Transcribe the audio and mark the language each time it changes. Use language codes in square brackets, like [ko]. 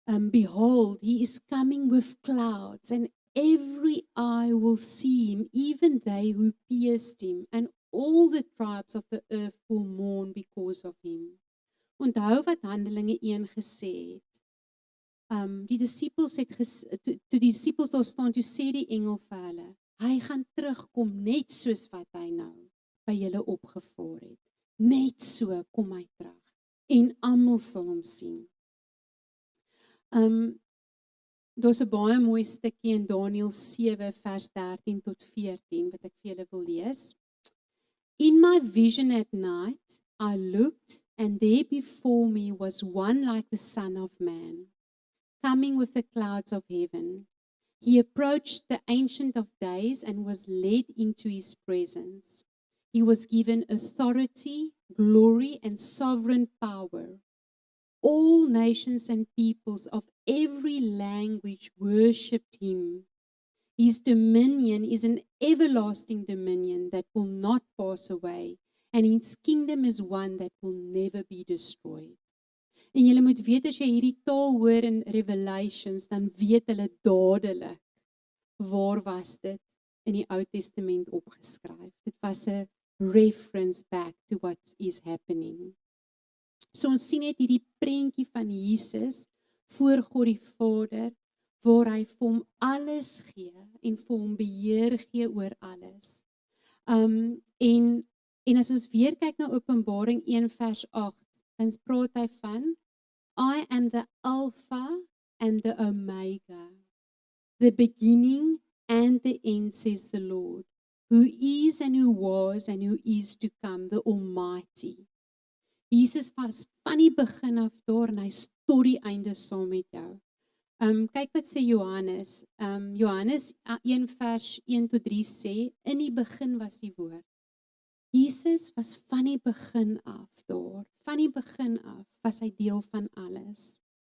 [en] Behold, he is coming with clouds, and every eye will see him, even they who pierced him, and all the tribes of the earth will mourn because of him. [af] Onthou wat Handelinge 1 gesê het. Die disippels het toe die disippels daar staan, toe sê die engel vir hulle, hy gaan terugkom net soos wat hy nou by julle opgevaar het. Net so kom hy terug. En almal sal hom sien. Daar's 'n baie mooi stukkie in Daniël 7 vers 13 tot 14 wat ek vir julle wil lees. [en] In my vision at night, I looked, and there before me was one like the Son of Man, coming with the clouds of heaven. He approached the Ancient of Days and was led into his presence. He was given authority, glory, and sovereign power. All nations and peoples of every language worshipped him. His dominion is an everlasting dominion that will not pass away, and his kingdom is one that will never be destroyed. [af] En julle moet weet, as jy hierdie taal hoor in Revelations, dan weet hulle dadelik, waar was dit in die Ou Testament opgeskryf. Dit was 'n [en] reference back to what is happening. [af] So ons sien net hierdie prentjie van Jesus voor God die Vader, waar hy vir hom alles gee en vir hom beheer gee oor alles. En as ons weer kyk na Openbaring 1 vers 8, dan praat hy van, [en] I am the Alpha and the Omega, the beginning and the end, says the Lord, who is and who was and who is to come, the Almighty. [af] Jesus was van die begin af daar en hy is tot die einde saam met jou. Kyk wat sê Johannes. Johannes 1 vers 1 tot 3 sê, in die begin was die woord. Jesus was van die begin af daar. Van die begin af was hy deel van alles.